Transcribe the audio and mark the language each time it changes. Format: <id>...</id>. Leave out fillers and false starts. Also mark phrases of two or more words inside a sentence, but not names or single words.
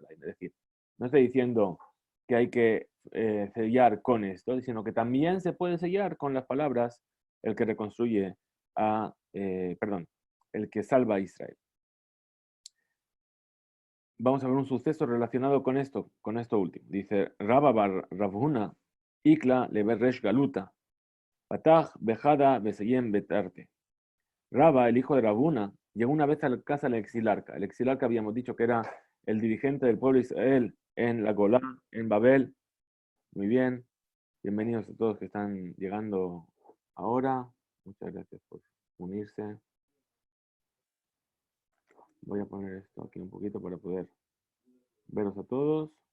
<es>Es decir, no estoy diciendo que hay que sellar con esto, sino que también se puede sellar con las palabras el que reconstruye el que salva a Israel. Vamos a ver un suceso relacionado con esto último. Dice, Rabba bar Ravuna,</es> <arc>איקלע לבי ריש גלותא, פתח בחדא וסיים בתרתי.</arc> <es>Rabba, el hijo de Rabuna, llegó una vez a la casa del exilarca. El exilarca habíamos dicho que era el dirigente del pueblo de Israel en la Golá, en Babel. Muy bien. Bienvenidos a todos que están llegando ahora. Muchas gracias por unirse. Voy a poner esto aquí un poquito para poder veros a todos.</es>